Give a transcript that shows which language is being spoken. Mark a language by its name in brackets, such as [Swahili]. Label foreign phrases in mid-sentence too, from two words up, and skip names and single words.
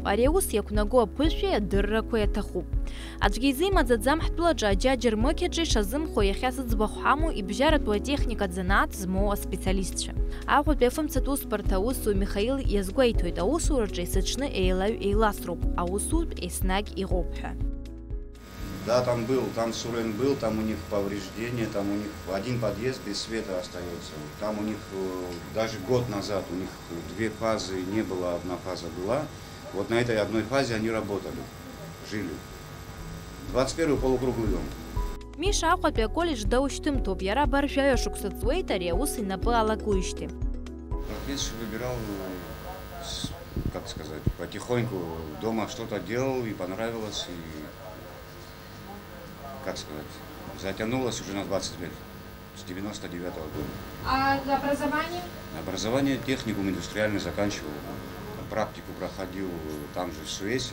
[Abkhazian] Ари аус иақәнаго аԥышәеи адыррақәа иаҭахуп. Аӡәгьы изимаӡаӡам ҳтәылаҿы аџьаџьа рмықьаҿы ишазымхо иахьа сыӡбахә ҳамоу ибжьаратәу атехникатә занааҭ змоу аспециалистцәа. Аҟәатәи афымцатә усбарҭа аусуҩ Михаил иазгәеиҭоит, аусураҿы есыҽны еилаҩ еиласроуп, аусутә еснагь иҟоуп ҳәа. [Russian] Да, там Сурен был, там у них повреждения, там у них один подъезд без света остается. Там у них даже год назад у них 2 фазы не было, 1 фаза была. Вот на этой одной фазе они работали, жили. 21-й полукруглый дом. [Abkhazian] Миша Аҟәатәи аколледж даушьҭымҭоуп, иара абаржәаҩа шықәса ҵуеит ари аус инапы алагоижьҭеи. [Russian] Профессию выбирал, как сказать, потихоньку. Дома что-то делал и понравилось, и, как сказать, затянулось уже на 20 лет, с 99-го года. А образование? Образование техникум индустриальный заканчивал. Практику проходил там же в Суэсе.